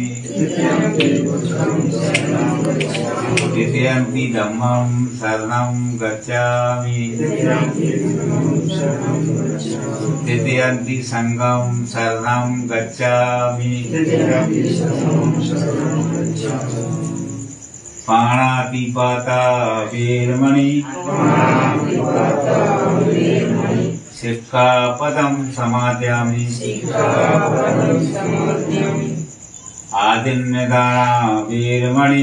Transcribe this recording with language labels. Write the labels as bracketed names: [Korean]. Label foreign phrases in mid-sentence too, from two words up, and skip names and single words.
[Pali] द्वितीयंति बुद्धं शरणं गच्छामि द्वितीयंति धम्मं शरणं गच्छामि द्वितीयंति धम्मं शरणं गच्छामि तृतीयंति संघं शरणं गच्छामि द्वितीयंति संघं शरणं गच्छामि पाणातिपाता वीरमणि पाणातिपाता वीरमणि सिक्खापदं समादयामि सिक्खापदं समादयामि आदिन्यदाना वीरमणि